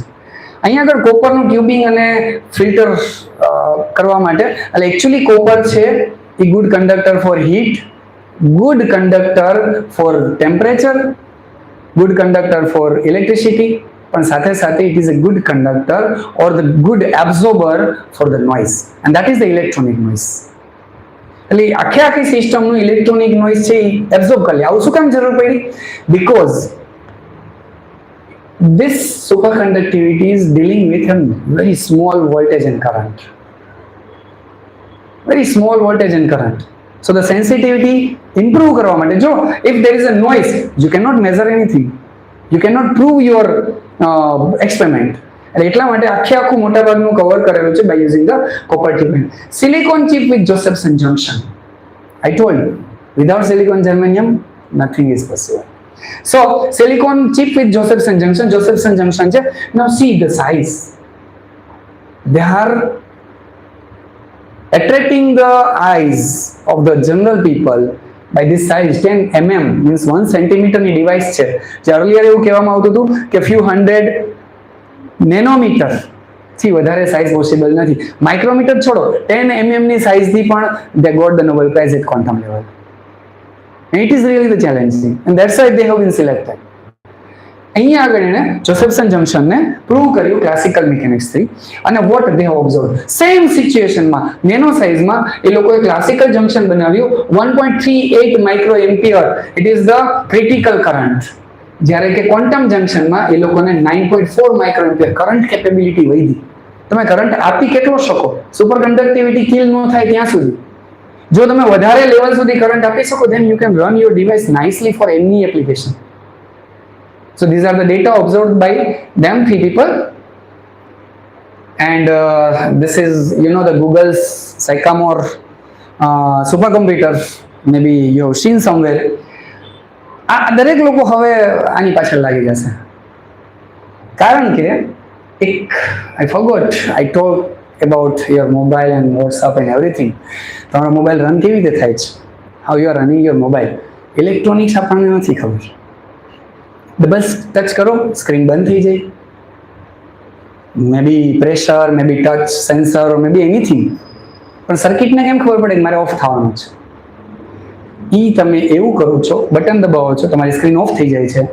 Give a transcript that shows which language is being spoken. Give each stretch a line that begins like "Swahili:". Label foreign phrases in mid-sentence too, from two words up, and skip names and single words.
Gujarati: અહીંયા આગળ કોપરનું ટ્યુબિંગ અને ફિલ્ટર કરવા માટે, એટલે એકચ્યુઅલી કોપર છે એ
English: good conductor for heat, good conductor for temperature, good conductor for electricity,
Gujarati: પણ સાથે સાથે
English: it is a good conductor or the good absorber for the noise, and that is the electronic noise.
Gujarati: એટલે આખી સિસ્ટમનું
English: electronic noise
Gujarati: છે એ એબ્ઝોર્બ કરી લે. આવું શું કામ જરૂર પડી?
English: બીકોઝ this superconductivity is dealing with a very small voltage and current. Very small voltage and current. So the sensitivity improve
Gujarati: કરવા માટે,
English: જો if there is a noise, you cannot measure anything. You cannot prove your experiment.
Gujarati: એટલે એટલા માટે આખું મોટા ભાગનું કવર કરેલું છે
English: by using the copper tube. Silicon chip with Josephson junction. I told you, without silicon germanium, nothing is possible. So silicon chip with Josephson junction છે. Now see the size. They are attracting the eyes of the general people by this size. 10 mm means 1 centimeter
Gujarati: ની ડિવાઇસ છે. જે earlier એવું કહેવામાં આવતું હતું કે
English: few hundred nanometer
Gujarati: થી વધારે સાઇઝ પોસિબલ નથી. માઇક્રોમીટર છોડો,
English: 10 mm
Gujarati: ની સાઇઝ થી પણ
English: they got the Nobel Prize at quantum level. And it is really the challenging, and that's why they have been selected.
Gujarati: અહીંયા આગળ એને જોસેફસન જંક્શનને પ્રૂવ કર્યું
English: classical mechanics
Gujarati: થી, અને
English: what they have observe same
Gujarati: સિચ્યુએશનમાં નેનો સાઇઝમાં એ લોકોએ
English: classical junction
Gujarati: બનાવ્યું 1.38
English: micro ampere. It is the critical current.
Gujarati: જ્યારે કે ક્વોન્ટમ જંક્શનમાં એ લોકોને 9.4
English: micro ampere current capability
Gujarati: વધી. તમે કરંટ આપી કેટલો શકો?
English: super conductivity
Gujarati: કિલ ન થાય ત્યાં સુધી. જો તમે વધારે લેવલ સુધી કરંટ આપી શકો,
English: then you can run your device nicely for any application. So these are the data observed by them, 3 people, and this is the Google's Sycamore supercomputer. Maybe you have seen somewhere.
Gujarati: દરેક લોકો હવે આની પાછળ લાગી જશે, કારણ કે
English: I forgot, I told about your mobile and WhatsApp and everything.
Gujarati: તમારો મોબાઈલ રન કેવી રીતે થાય છે?
English: how you are running your mobile?
Gujarati: ઇલેક્ટ્રોનિક્સ આપણને નથી ખબર. બસ ટચ કરો, સ્ક્રીન બંધ થઈ જાય.
English: may be pressure, may be touch sensor, may be anything,
Gujarati: પણ સર્કિટને કેમ ખબર પડે કે મારે ઓફ થવાનું છે? તમે એવું કરો છો, બટન દબાવો છો, તમારી સ્ક્રીન ઓફ થઈ જાય છે.